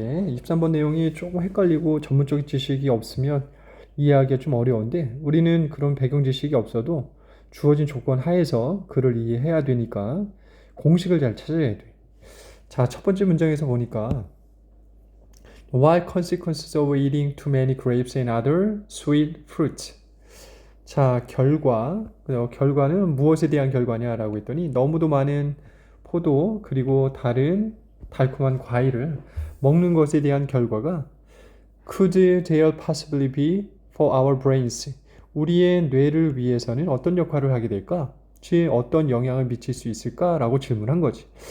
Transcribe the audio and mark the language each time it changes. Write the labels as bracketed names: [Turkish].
[Korean] 23번 내용이 조금 헷갈리고 전문적인 지식이 없으면 이해하기가 좀 어려운데 우리는 그런 배경 지식이 없어도 주어진 조건 하에서 글을 이해해야 되니까 공식을 잘 찾아야 돼. 자, 첫 번째 문장에서 보니까 [English] What consequences of eating too many grapes and other sweet fruits? [Korean] 자, 결과는 무엇에 대한 결과냐라고 했더니 너무도 많은 포도 그리고 다른 달콤한 과일을 먹는 것에 대한 결과가 [English] Could there possibly be for our brains? [Korean] 우리의 뇌를 위해서는 어떤 역할을 하게 될까? 즉 어떤 영향을 미칠 수 있을까라고 질문한 거지.